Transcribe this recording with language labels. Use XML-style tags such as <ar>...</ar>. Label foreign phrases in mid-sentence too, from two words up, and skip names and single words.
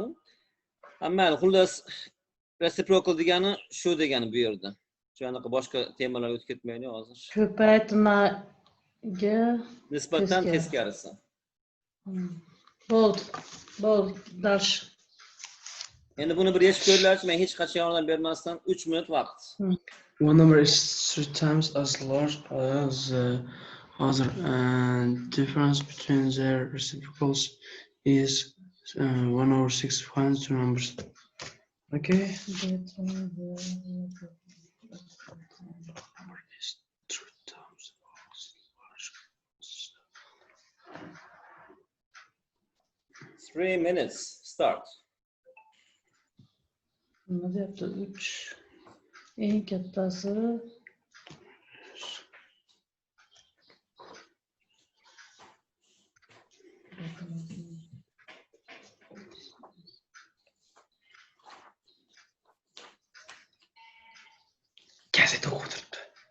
<uz>Ammo xullas reciprocal degani shu degani bu yerda. Shunaqa boshqa temalarga o'tib ketmaydi hozir. Ko'paytmaga Nisbatan teskarisi. Bo'ldi, dash. Endi buni bir yechib ko'ringlarchi, men hech qachon yordam bermasdan 3 minut vaqt.</uz> <en>One number is 3 times as large as the other, and difference between their reciprocals is 1/6 finds two numbers. Okay. Number is 3 times as large. 3 minutes. Start.</en> <uz>Nima deyapti? 3 eng kattasi Gazeta o'qiribdi.</uz>